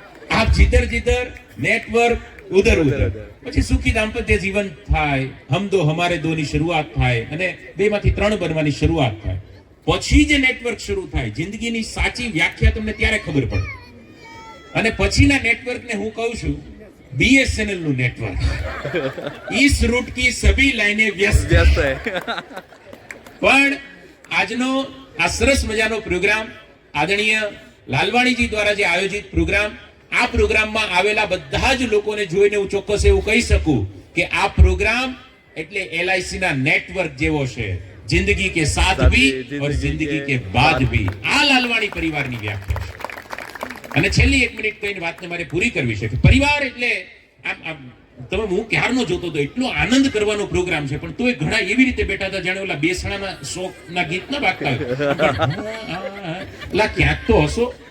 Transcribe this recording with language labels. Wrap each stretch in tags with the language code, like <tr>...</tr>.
<hi>આપ જીધર નેટવર્ક ઉધર.</hi> <gu>પછી સુખી દાંપત્ય જીવન થાય, હમ દો હમારે દો ની શરૂઆત થાય, અને 2 માંથી 3 બનવાની શરૂઆત થાય. પછી જે નેટવર્ક શરૂ થાય, જિંદગીની સાચી વ્યાખ્યા તમને ત્યારે ખબર પડે. અને પછીના નેટવર્કને હું કહું છું BSNL નું નેટવર્ક.</gu> <hi>इस रूट की सभी लाइनें व्यस्त है.</hi> <gu>પણ આજનો આ સરસ મજાનો પ્રોગ્રામ આદરણીય લાલવાણીજી દ્વારા જે આયોજિત પ્રોગ્રામ, આ પ્રોગ્રામમાં આવેલા બધા જ લોકોને જોઈને હું ચોક્કસ એવું કહી શકું કે આ પ્રોગ્રામ એટલે LIC ના નેટવર્ક જેવો છે.</gu> <hi>जिंदगी के साथ भी और जिंदगी के बाद भी.</hi> <gu>આ લાલવાણી પરિવારની વ્યાખ્યા છે. અને છેલ્લી 1 મિનિટ કહીને વાતને મારે પૂરી કરવી છે કે પરિવાર એટલે આમ તમે હું ક્યારનો જોતો હતો, એટલો આનંદ કરવાનો પ્રોગ્રામ છે, પણ તોય ઘણા એવી રીતે બેઠા હતા જાણે ઓલા બેસણાના શોકના ગીત ના વાગતા હોય. ક્યાંક તો હશો.</gu>